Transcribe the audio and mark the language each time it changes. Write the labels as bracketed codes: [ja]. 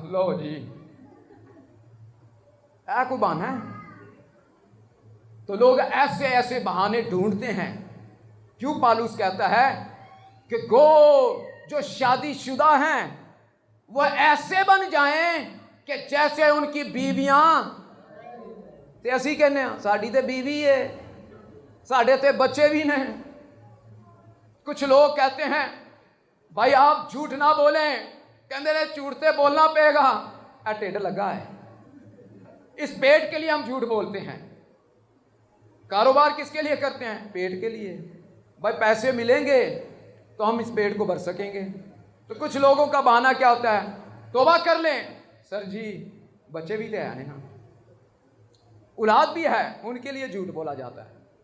[pa] لو جی, اے کوئی بہانہ ہے؟ [ur] تو لوگ ایسے ایسے بہانے ڈھونڈتے ہیں. کیوں پالوس کہتا ہے کہ گو جو شادی شدہ ہیں وہ ایسے بن جائیں کہ جیسے ان کی بیویاں. [pa] تے اسی کہنے ہیں ساڈی تے بیوی ہے, ساڈے تے بچے بھی نہیں. [ur] کچھ لوگ کہتے ہیں بھائی آپ جھوٹ نہ بولیں. [pa] کہندے نے جھوٹ تے بولنا پے گا. اے ٹھڈ لگا ہے, [ur] اس پیٹ کے لیے ہم جھوٹ بولتے ہیں. کاروبار کس کے لیے کرتے ہیں؟ پیٹ کے لیے. بھائی پیسے ملیں گے تو ہم اس پیٹ کو بھر سکیں گے. تو کچھ لوگوں کا بہانہ کیا ہوتا ہے؟ توبہ کر لیں سر جی, بچے بھی لے آئے نا, اولاد بھی ہے, ان کے لیے جھوٹ بولا جاتا ہے.